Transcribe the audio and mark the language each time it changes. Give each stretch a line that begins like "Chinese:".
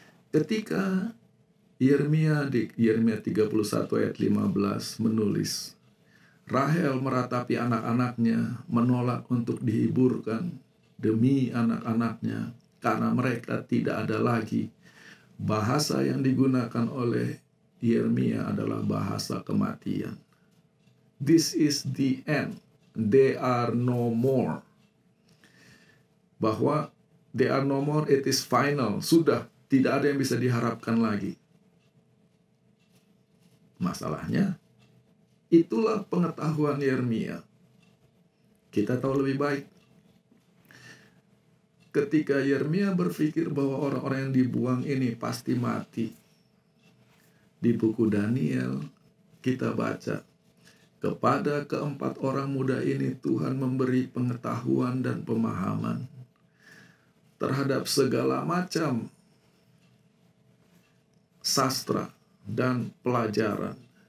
Indonesian: Ketika Yeremia di Yeremia 31 ayat 15 menulis, Rahel meratapi anak-anaknya, menolak untuk dihiburkan demi anak-anaknya, karena mereka tidak ada lagi. Bahasa yang digunakan oleh Yeremia adalah bahasa kematian.
English: This is the end. They are no more. Bahwa They are no more, it is final.
Indonesian: Sudah, tidak ada yang bisa diharapkan lagi. Masalahnya, itulah pengetahuan Yeremia. Kita tahu lebih baik. Ketika Yeremia berpikir bahwa orang-orang yang dibuang ini pasti mati, di buku Daniel kita baca, kepada keempat orang muda ini Tuhan memberi pengetahuan dan pemahaman terhadap segala macam sastra dan pelajaran.